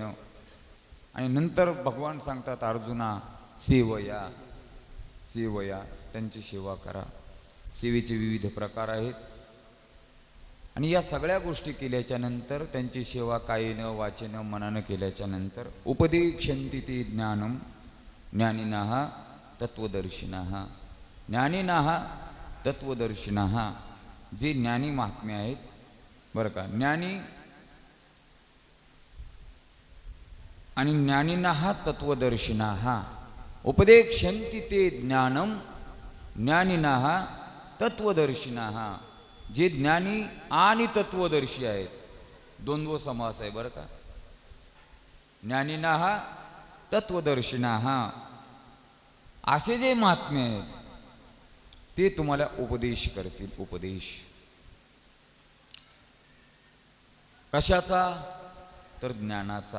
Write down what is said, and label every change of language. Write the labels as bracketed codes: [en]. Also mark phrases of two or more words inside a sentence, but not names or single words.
[mr] आणि नंतर भगवान सांगतात अर्जुना सेवया, सेवया, त्यांची सेवा करा. सेवेचे विविध प्रकार आहेत. आणि या सगळ्या गोष्टी केल्याच्या नंतर त्यांची सेवा कायेनं वाचेनं मनानं केल्याच्या नंतर [sa] उपदेक्षन्ति ते ज्ञानम ज्ञानिनः तत्वदर्शिनः. ज्ञानिनः तत्वदर्शिनः, [mr] जे ज्ञानी महात्मे आहेत बरं का. ज्ञानी आणि [sa] ज्ञानिनः तत्वदर्शिनः. उपदेक्षन्ति ते ज्ञानम ज्ञानिनः तत्वदर्शिनः. [mr] जे ज्ञानी आणि तत्वदर्शी आहेत. द्वंद्व समास आहे बरं का. [sa] ज्ञानिनः तत्वदर्शिनः [mr] असे जे महात्मे आहेत ते तुम्हाला उपदेश करतील. उपदेश कशाचा, तर ज्ञानाचा.